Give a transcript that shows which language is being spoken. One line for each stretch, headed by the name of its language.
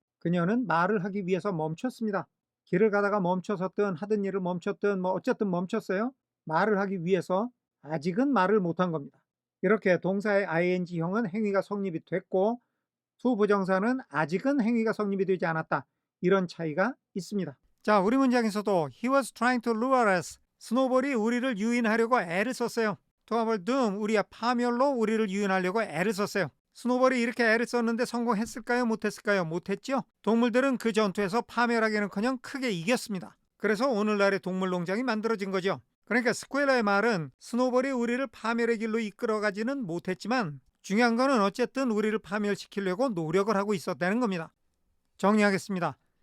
Korean: 그녀는 말을 하기 위해서 멈췄습니다. 길을 가다가 멈춰섰든 하던 일을 멈췄든 어쨌든 멈췄어요. 말을 하기 위해서 아직은 말을 못한 겁니다. 이렇게 동사의 ing형은 행위가 성립이 됐고 to 부정사는 아직은 행위가 성립이 되지 않았다. 이런 차이가 있습니다. 자, 우리 문장에서도
English: he was trying to lure us.
Korean: 스노볼이 우리를 유인하려고 애를 썼어요.
English: to our doom,
Korean: 우리의 파멸로 우리를 유인하려고 애를 썼어요. 스노볼이 이렇게 애를 썼는데 성공했을까요? 못했을까요? 못했죠. 동물들은 그 전투에서 파멸하기는커녕 크게 이겼습니다. 그래서 오늘날의 동물농장이 만들어진 거죠. 그러니까 스퀘러의 말은 스노볼이 우리를 파멸의 길로 이끌어가지는 못했지만 중요한 거는 어쨌든 우리를 파멸시키려고 노력을 하고 있었다는 겁니다. 정리하겠습니다.